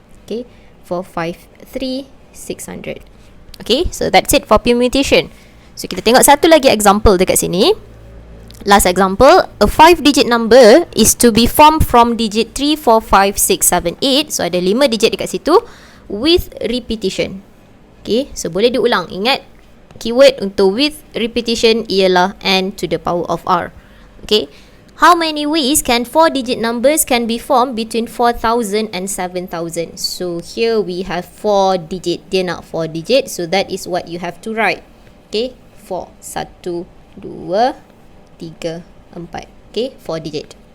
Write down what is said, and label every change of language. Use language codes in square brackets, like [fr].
[en] Okay, 453,600. Okay, so that's it for permutation. So [ms] kita tengok satu lagi [en] example dekat sini. Last example, a 5-digit number is to be formed from digit 3, 4, 5, 6, 7, 8. [ms] So ada 5 digit dekat situ [en] with repetition. [ms] Okay, so boleh diulang. Ingat, keyword untuk with repetition ialah n to the power of r. [en] Okay, how many ways can 4-digit numbers can be formed between 4,000 and 7,000? So here we have 4 digit. [ms] Dia nak 4 digit, [en] so that is what you have to write. Okay, 4, 1, 2, 3, 4. Okay, 4 digit.